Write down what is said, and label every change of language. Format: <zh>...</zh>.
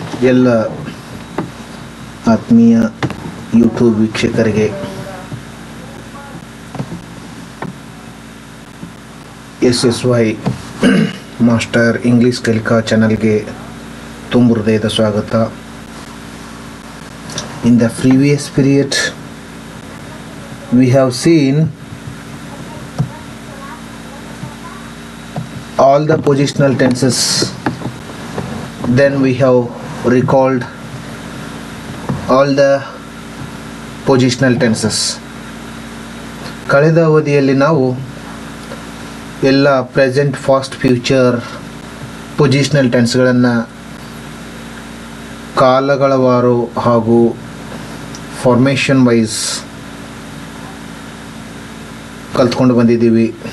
<kn>ಎಲ್ಲ ಆತ್ಮೀಯ ಯೂಟ್ಯೂಬ್ ವೀಕ್ಷಕರಿಗೆ SSY ಮಾಸ್ಟರ್ ಇಂಗ್ಲಿಷ್ ಕಲಿಕಾ ಚಾನಲ್ಗೆ ತುಂಬ ಹೃದಯದ ಸ್ವಾಗತ.</kn> <en>In the previous period we have seen all the positional tenses, then we have recalled all the positional tenses.</en> <kn>ಕಳೆದ ಅವಧಿಯಲ್ಲಿ ನಾವು ಎಲ್ಲ ಪ್ರೆಸೆಂಟ್, ಫಾಸ್ಟ್, ಫ್ಯೂಚರ್ ಪೊಸಿಷನಲ್ ಟೆನ್ಸ್ಗಳನ್ನು ಕಾಲಗಳವಾರು ಹಾಗೂ ಫಾರ್ಮೇಷನ್ ವೈಸ್ ಕಲ್ತ್ಕೊಂಡು ಬಂದಿದ್ದೀವಿ.</kn>